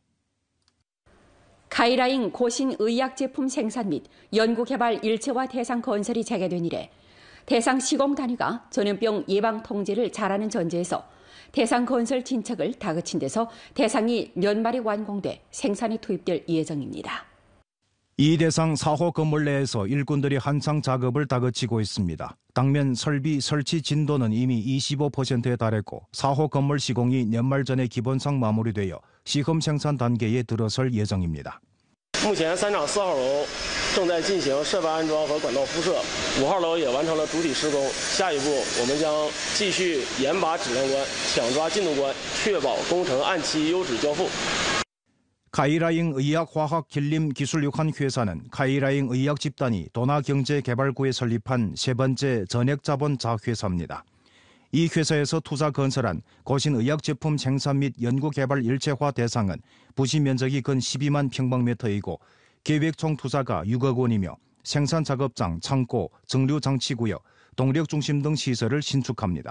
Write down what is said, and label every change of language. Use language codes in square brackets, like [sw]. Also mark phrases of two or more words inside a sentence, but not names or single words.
[ko] 카이라잉 고신의약제품 생산 및 연구개발 일체화 대상 건설이 재개된 이래 대상 시공 단위가 전염병 예방 통제를 잘하는 전제에서 대상 건설 진척을 다그친 데서 대상이 연말에 완공돼 생산에 투입될 예정입니다. 이 대상 4호 건물 내에서 일꾼들이 한창 작업을 다그치고 있습니다. 당면 설비 설치 진도는 이미 25%에 달했고 4호 건물 시공이 연말 전에 기본상 마무리되어 시험 생산 단계에 들어설 예정입니다. [zh] 目前3厂4号楼正在进行设备安装和管道铺设，5号楼也完成了主体施工。下一步，我们将继续严把质量关，抢抓进度关，确保工程按期优质交付。 [ko] 카이라잉 의학화학길림기술육한회사는 카이라잉 의학 집단이 도나경제개발구에 설립한 세 번째 전액자본 자회사입니다. 이 회사에서 투자 건설한 고신의약제품 생산 및 연구개발 일체화 대상은 부지 면적이 근 12만 평방미터이고 계획 총 투자가 6억 원이며 생산 작업장, 창고, 정류 장치구역, 동력 중심 등 시설을 신축합니다.